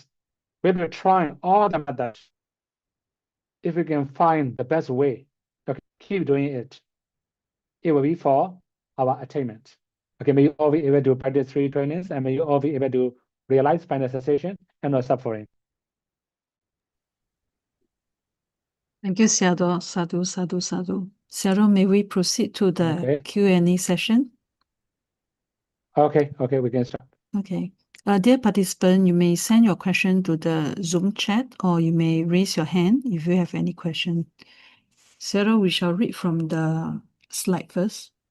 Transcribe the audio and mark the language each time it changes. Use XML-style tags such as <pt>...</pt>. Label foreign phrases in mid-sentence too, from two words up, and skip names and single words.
<en>We've been trying all the methods. If we can find the best way to keep doing it, it will be for our attainment. Okay, may you all be able to practice 3 trainings, and may you all be able to realize final cessation and no suffering. Thank you, Sayadaw.</en> <pi>Sadhu, sadhu, sadhu.</pi> <en>Sayadaw, may we proceed to the Okay. Q&A session? Okay, we can start. Okay. Dear participant, you may send your question to the Zoom chat, or you may raise your hand if you have any question. Sayadaw, we shall read from the slide first.</en>